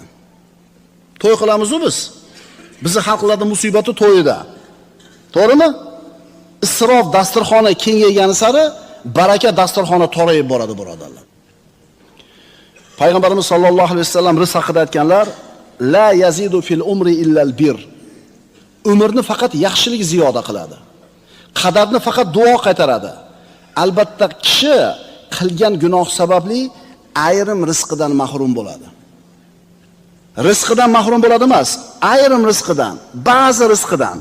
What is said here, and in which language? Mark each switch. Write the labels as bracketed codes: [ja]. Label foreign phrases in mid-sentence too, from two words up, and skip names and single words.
[uz] To'y qilamiz-ku biz. Bizning xalqlarda musibati to'yida. To'g'rimi? Isrof dasturxoni kengaygani sari baraka dasturxoni torayib boradi birodarlar. Payg'ambarimiz [ar] صلى الله عليه وسلم [uz] rizq haqida aytganlar: [ar] "لا يزيد في العمر إلا البر." [uz] Umrni faqat yaxshilik ziyoda qiladi. Qadarni faqat duo qaytaradi. Albatta kishi qilgan gunoh sababli ayrim rizqidan mahrum bo'ladi. Rizqidan mahrum bo'ladi emas, ayrim rizqidan, ba'zi rizqidan.